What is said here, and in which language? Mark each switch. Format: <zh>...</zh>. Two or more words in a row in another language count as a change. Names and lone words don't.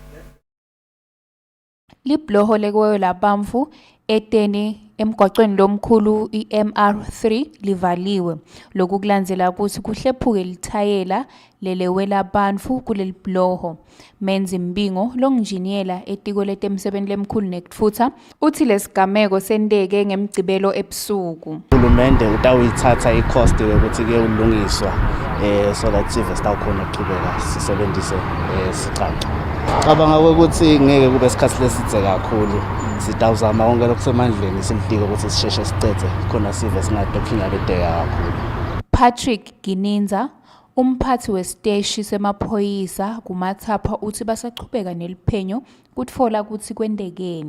<ss>Libhuloho lekwewela bantfu eteni emgwaqweni lomkhulu iMR3 livaliwe lokukulandzela ukuthi kuhlephuke lithayela lelewela bantfu kuleli bhuloho. Menzi Mbingo longinjiniyela etiko letemsebenzi lemkhulu nekutfutsa uthi lesigameko senteke ngemgcibelo ebusuku. Uhulumende utawuyithatha i-cost yokuthi ke ulungiswa</ss> <en>so that</en> <ss>sive sitawukhona ukuqhubeka sisebenzise sicaca. Cabanga ukuthi ngeke kube isikhathi lesidze kakhulu. Sitawuzama konke lokusemandleni simdiko ukuthi sisheshe sicede khona sive singadokhinga bedeka kakhulu. Patrick Gininza umphathi wesiteshi semaphoyisa kumathapha uthi basaqhubeka neliphenyo kutfola ukuthi kwendekeni.</ss>